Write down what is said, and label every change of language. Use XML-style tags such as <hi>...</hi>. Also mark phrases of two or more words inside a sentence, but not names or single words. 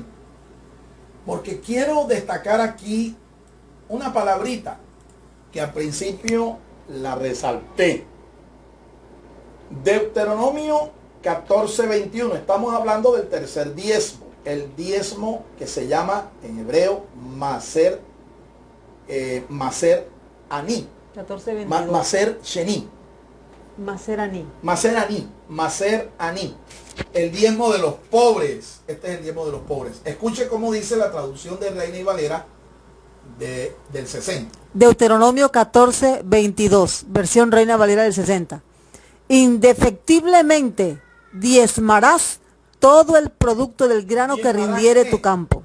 <es>Porque quiero destacar aquí una palabrita que al principio la resalté. Deuteronomio 14:21. Estamos hablando del tercer diezmo. El diezmo que se llama en hebreo</es> <he>מעשר עני.</he> <es>14:22.</es> <he>מעשר שני. מעשר עני. מעשר עני. מעשר עני.</he> <es>El diezmo de los pobres. Este es el diezmo de los pobres. Escuche cómo dice la traducción de Reina y Valera del 60. Deuteronomio 14:22, versión Reina Valera del 60. Indefectiblemente diezmarás todo el producto del grano que rindiere tu campo.</es>